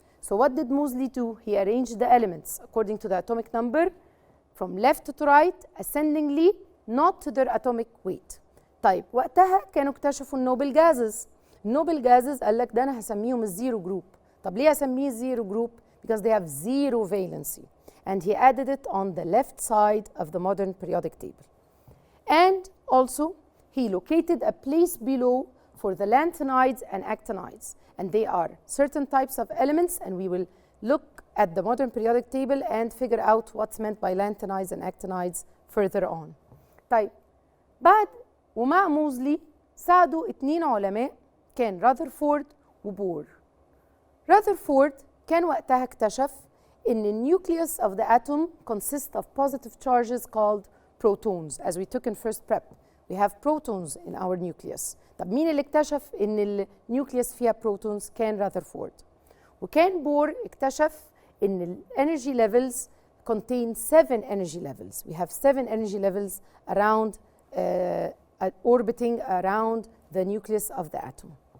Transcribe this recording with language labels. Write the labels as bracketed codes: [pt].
[en] So what did Moseley do? He arranged the elements according to the atomic number from left to right ascendingly, not to their atomic weight. [ar] طيب وقتها كانوا اكتشفوا النوبل جازز. النوبل جازز قال لك ده انا هسميهم الزيرو جروب. طب ليه اسميه الزيرو جروب؟ [en] Because they have zero valency. And he added it on the left side of the modern periodic table. And also he located a place below for the lanthanides and actinides. And they are certain types of elements, and we will look at the modern periodic table and figure out what's meant by lanthanides and actinides further on. [ar] طيب بعد ومع موزلي ساعدوا 2 علماء كان راذرفورد وبور. راذرفورد كان وقتها اكتشف ان النيوكليوس [en] of the atom consists of positive charges called protons as we took in first prep. we have protons in our nucleus. [ar] طب مين اللي اكتشف ان النيوكليوس فيها بروتونز؟ كان راذرفورد. وكان بور اكتشف ان الانرجي ليفلز [en] contain 7 energy levels. We have 7 energy levels around orbiting around the nucleus of the atom.